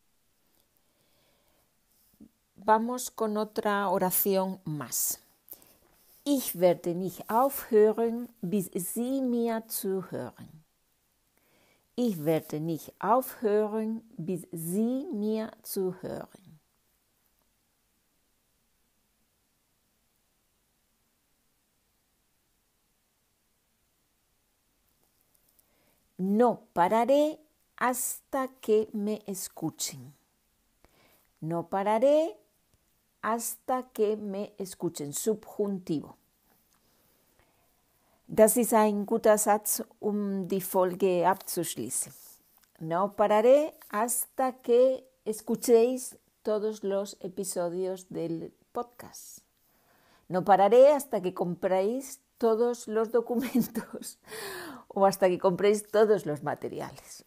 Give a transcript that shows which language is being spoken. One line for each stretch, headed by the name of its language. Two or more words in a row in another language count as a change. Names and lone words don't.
Spanish: Vamos con otra oración más.
German: Ich werde nicht aufhören, bis Sie mir zuhören. Ich werde nicht aufhören, bis Sie mir zuhören.
Spanish: No pararé hasta que me escuchen. No pararé hasta que me escuchen. Subjuntivo.
German: Das ist ein guter Satz, die Folge abzuschließen.
Spanish: No pararé hasta que escuchéis todos los episodios del podcast. No pararé hasta que compréis todos los documentos o hasta que compréis todos los materiales.